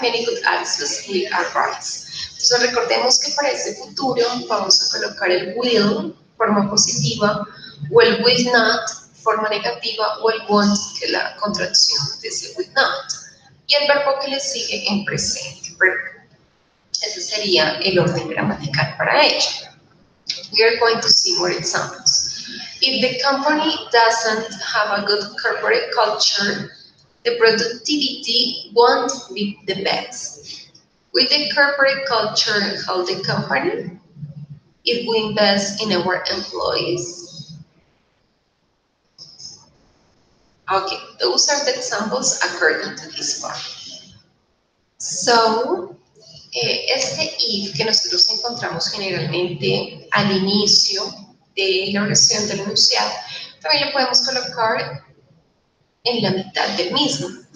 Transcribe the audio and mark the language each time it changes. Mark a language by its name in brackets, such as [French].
[English] Many good aspects will arise. [Spanish] Entonces recordemos que para este futuro vamos a colocar el will, forma positiva, o el will not, forma negativa, o el won't, que es la contracción de ese will not. Y el verbo que le sigue en presente. Ese sería el orden gramatical para ello. [English] We are going to see more examples. If the company doesn't have a good corporate culture, the productivity won't be the best. Will the corporate culture help the company? If we invest in our employees? Okay, those are the examples according to this part. [Spanish] So, este if que nosotros encontramos generalmente al inicio de la oración del enunciado, también lo podemos colocar en la mitad del mismo.